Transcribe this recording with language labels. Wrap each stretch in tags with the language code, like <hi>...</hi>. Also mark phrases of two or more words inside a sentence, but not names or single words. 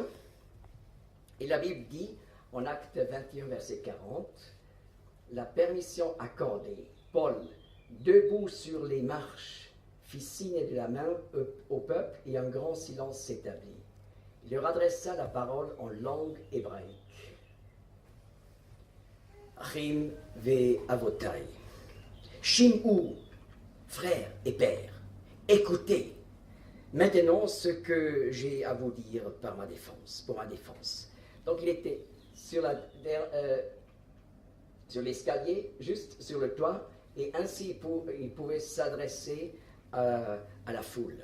<fr>Et la Bible dit, en Acte 21, verset 40, la permission accordée. Paul, debout sur les marches, fit signe de la main au peuple et un grand silence s'établit. Il leur adressa la parole en langue hébraïque.</fr> <he>רים ואבותי. Shim'u,</he> <fr>frères et pères, écoutez maintenant ce que j'ai à vous dire pour ma défense. Donc il était sur l'escalier, juste sur le toit, et ainsi il pouvait s'adresser à la foule.</fr>